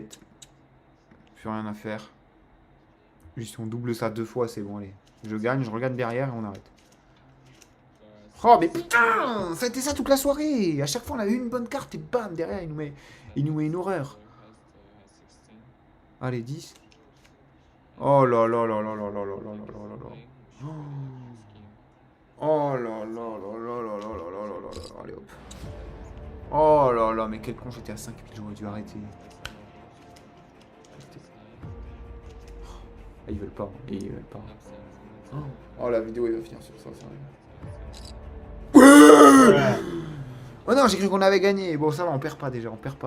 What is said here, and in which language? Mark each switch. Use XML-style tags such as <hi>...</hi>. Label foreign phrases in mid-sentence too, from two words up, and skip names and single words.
<fr>Plus rien à faire. Juste on double ça 2 fois, c'est bon, allez. Je gagne, je regarde derrière et on arrête. Oh mais putain, ça a été ça toute la soirée. À chaque fois on avait une bonne carte et bam, derrière il nous met une horreur. Allez, 10. Oh là là là là là là là là là là là. Oh là là là là là là là là là là. Allez hop. Oh là là, mais quel con, j'étais à 5 et j'aurais dû arrêter. Ah, ils veulent pas, ils veulent pas. Oh, la vidéo, il va finir sur ça, sérieux. Oh non, j'ai cru qu'on avait gagné. Bon, ça va, on perd pas déjà, on perd pas.</fr>